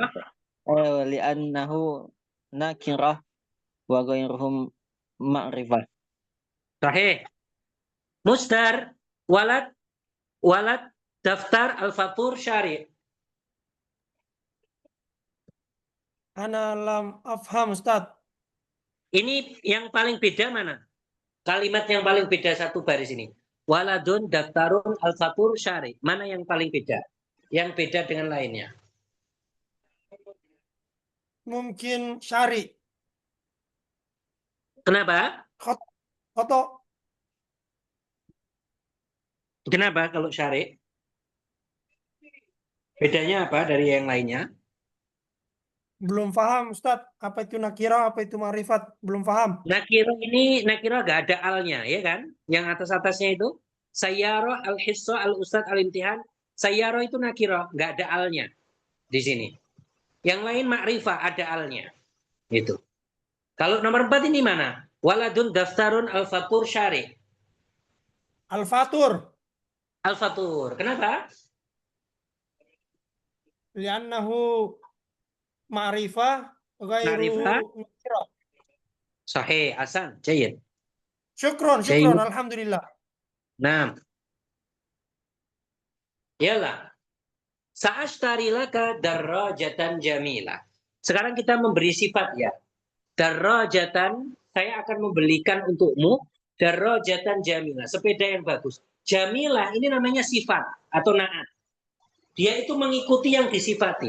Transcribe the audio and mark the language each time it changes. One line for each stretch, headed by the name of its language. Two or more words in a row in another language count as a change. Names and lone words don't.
Arabic: لأنه نكرة وغيرهم معرفة. Sahih. مصدر، ولد، دفتر، الفطور، شارع. أنا لم أفهم أستاذ.
Indonesian: Ini yang paling beda mana? Kalimat yang paling beda satu baris ini.
Arabic: ولدٌ، دفترٌ، الفطور، شارع.
Indonesian: Mana yang paling beda? Yang beda dengan lainnya. Mungkin syari. Kenapa? Foto. Kenapa kalau syari? Bedanya apa dari yang lainnya? Belum paham Ustaz. Apa itu nakira, apa itu ma'rifat? Belum paham. Nakiro ini, nakiro gak ada alnya, ya kan? Yang atas-atasnya itu.
Arabic: سيارة، الحصة، الأستاذ، الامتحان.
Indonesian: Sayyaro itu nakiro, gak ada alnya di sini. Yang lain ma'rifah, ada alnya. Gitu. Kalau nomor 4 ini mana?
Arabic: ولدٌ، دفترٌ، الفطور، شارع. Al-fatur.
Indonesian: Al-fatur. Kenapa?
Arabic: لأنه معرفة غير Ma'rifah. nakira. Sahih, Hasan, jayid. Syukron, Jayid. alhamdulillah.
Indonesian: Nah. Yalah.
Arabic: سأشتري لك دراجة جميلة.
Indonesian: Sekarang kita memberi sifat ya. Darrajatan, saya akan membelikan untukmu
Arabic: دراجة جميلة,
Indonesian: sepeda yang bagus. Jamilah ini namanya sifat atau naat. Dia itu mengikuti yang disifati.